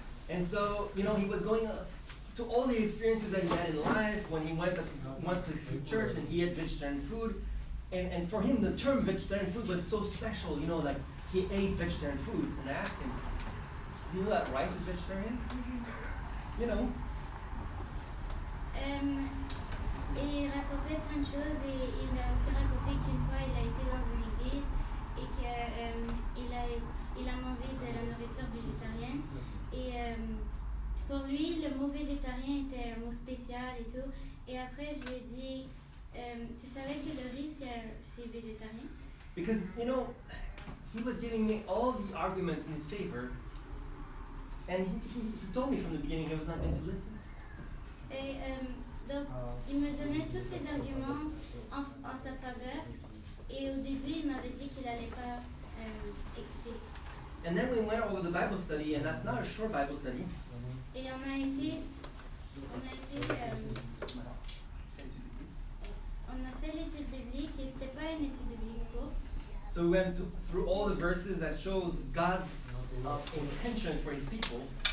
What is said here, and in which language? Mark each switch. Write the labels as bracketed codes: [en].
[en] And so, you know, he was going to all the experiences that he had in life when he went once to his church and he ate vegetarian food. And for him, the term vegetarian food was so special, you know, like he ate vegetarian food. And I asked him, do you know that rice is vegetarian? You know. [fr] Et il racontait plein de choses et il a aussi raconté qu'une fois il a été dans une église et qu'il a mangé de la nourriture végétarienne et pour lui le mot végétarien était un mot spécial et tout et après je lui ai dit tu savais que le riz c'est végétarien? [en] Because, you know, he was giving me all the arguments in his favor, and he told me from the beginning he was not going to listen. [fr] Et donc, il me donnait tous ces arguments en sa faveur et au début il m'avait dit qu'il n'allait pas écouter. [en] And then we went over the Bible study, and that's not a short Bible study. [fr] Et on a fait l'étude biblique et c'était pas une étude biblique courte. [en] So we went through all the verses that shows God's intention for his people.